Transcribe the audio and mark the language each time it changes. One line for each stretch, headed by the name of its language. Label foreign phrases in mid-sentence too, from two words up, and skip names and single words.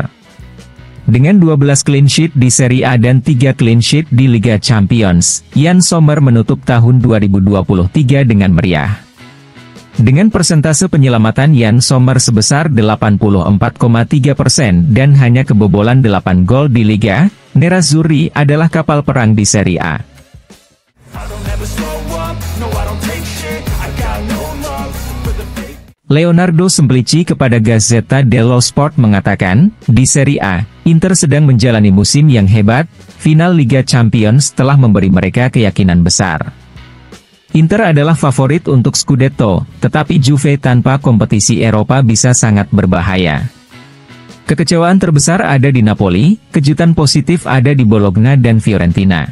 Indonesian: Dengan 12
English: clean sheet
Indonesian: di Serie A dan 3
English: clean sheet
Indonesian: di Liga Champions, Yann Sommer menutup tahun 2023 dengan meriah. Dengan persentase penyelamatan Yann Sommer sebesar 84,3% dan hanya kebobolan 8 gol di Liga, Nerazzurri adalah kapal perang di Serie A. Leonardo Semplici kepada Gazzetta dello Sport mengatakan, di Serie A, Inter sedang menjalani musim yang hebat, final Liga Champions telah memberi mereka keyakinan besar. Inter adalah favorit untuk Scudetto, tetapi Juve tanpa kompetisi Eropa bisa sangat berbahaya. Kekecewaan terbesar ada di Napoli, kejutan positif ada di Bologna dan Fiorentina.